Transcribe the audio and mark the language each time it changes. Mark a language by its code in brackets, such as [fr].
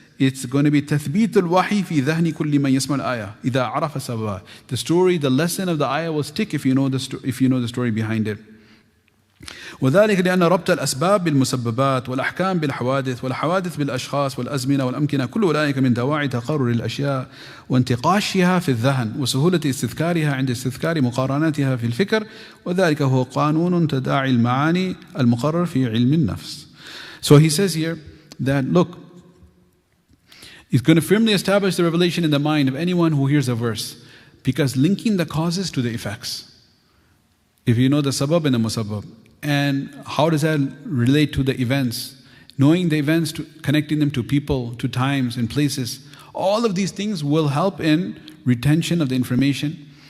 [en] It's going to be [ar] تثبيت الوحي في ذهن كل من يسمع الآية إذا عرف سببها. [en] The story, the lesson of the ayah will stick if you know the story behind it. [ar] وذلك لأن ربط الأسباب بالمسببات والأحكام بالحوادث والحوادث بالأشخاص والأزمنة والأمكنة كل أولئك من دواعي تقرر الأشياء وانتقاشها في الذهن وسهولة استذكارها عند استذكار مقارناتها في الفكر وذلك هو قانون تداعي المعاني المقرر في علم النفس. [en] So he says here that look, it's going to firmly establish the revelation in the mind of anyone who hears a verse, because linking the causes to the effects. If you know the sabab and the musabbab, and how does that relate to the events, knowing the events, connecting them to people, to times and places, all of these things will help in retention of the information.